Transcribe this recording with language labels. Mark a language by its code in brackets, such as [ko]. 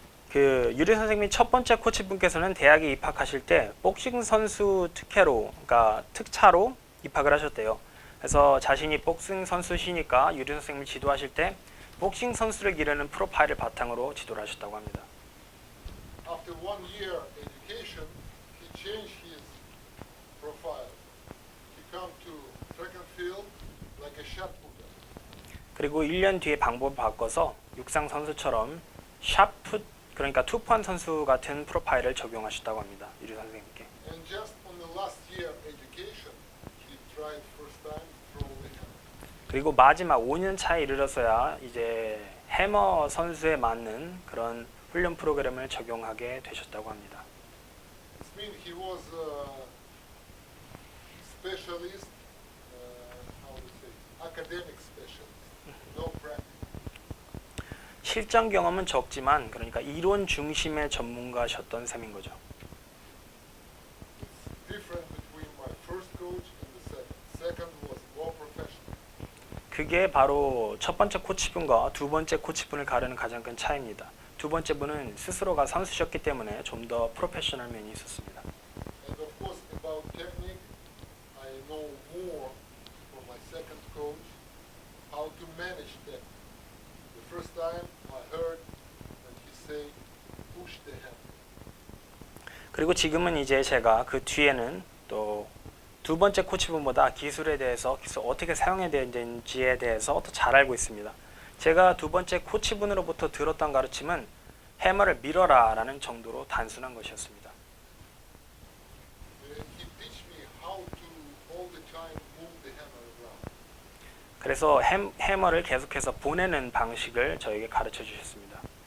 [ko] 그 유리 선생님이 첫 번째 코치분께서는 대학에 입학하실 때 복싱 선수 특혜로, 그러니까 특차로 입학을 하셨대요. 그래서 자신이 복싱 선수시니까 유리 선생님을 지도하실 때 복싱 선수를 기르는 프로파일을 바탕으로 지도를 하셨다고 합니다. [en] After 1 year education, he changed his profile. He come to track and field like a shot putter. [ko] 그리고 1년 뒤에 방법을 바꿔서 육상 선수처럼 샷풋, 그러니까 투펀 선수 같은 프로파일을 적용하셨다고 합니다. 유리 선생님께. [en] And just on the last year education, he tried first time throw the hammer. [ko] 그리고 마지막 5년 차에 이르러서야 이제 해머 선수에 맞는 그런 훈련 프로그램을 적용하게 되셨다고 합니다. [en] It means he was a specialist, how to say, academic specialist, no practice. [ko] 실전 경험은 적지만 그러니까 이론 중심의 전문가셨던 셈인 거죠. [en] It's different between my first coach and the second. Second was more professional. [ko] 그게 바로 첫 번째 코치분과 두 번째 코치분을 가르는 가장 큰 차이입니다. 두 번째 분은 스스로가 선수셨기 때문에 좀 더 프로페셔널 면이 있었습니다. [en] And of course, about technique, I know more from my second coach how to manage technique. The first time I heard that he say, push the hammer. [ko] 그리고 지금은 이제 제가 그 뒤에는 또 두 번째 코치분보다 기술에 대해서 기술 어떻게 사용해야 되는지에 대해서 더 잘 알고 있습니다. 제가 두 번째 코치분으로부터 들었던 가르침은 해머를 밀어라 라는 정도로 단순한 것이었습니다. [en] He teach me how to all the time move the hammer around. [ko] 그래서 해머를 계속해서 보내는 방식을 저에게 가르쳐 주셨습니다.